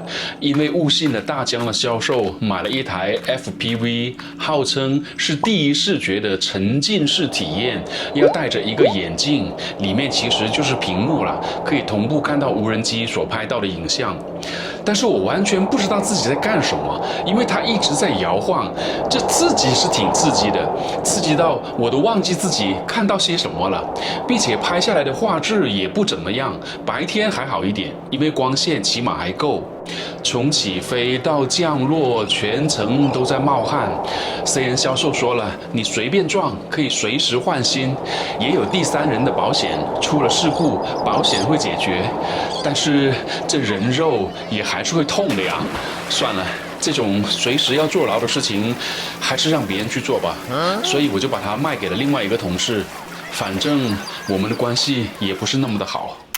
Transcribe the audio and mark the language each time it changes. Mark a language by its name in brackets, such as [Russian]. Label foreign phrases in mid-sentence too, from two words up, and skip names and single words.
[Chinese] 因為誤信了大疆的銷售，買了一台 FPV， 號稱是第一視覺的沉浸式體驗，要戴着一個眼鏡，裡面其實就是屏幕了，可以同步看到無人機所拍到的影像。但是我完全不知道自己在幹什麼，因為它一直在搖晃，這刺激是挺刺激的，刺激到我都忘记自己看到些什麼了，并且拍下來的畫質也不怎麼樣。白天還好一點，因為光線起碼還夠。從起飛到降落，全程都在冒汗。雖然銷售說了，你隨便撞，可以隨時換新，也有第三人的保險，出了事故保險會解決。但是這人肉也還是會痛的呀。算了，這種隨時要坐牢的事情，還是讓別人去做吧。所以我就把它賣給了另外一個同事，反正我們的關係也不是那麼的好。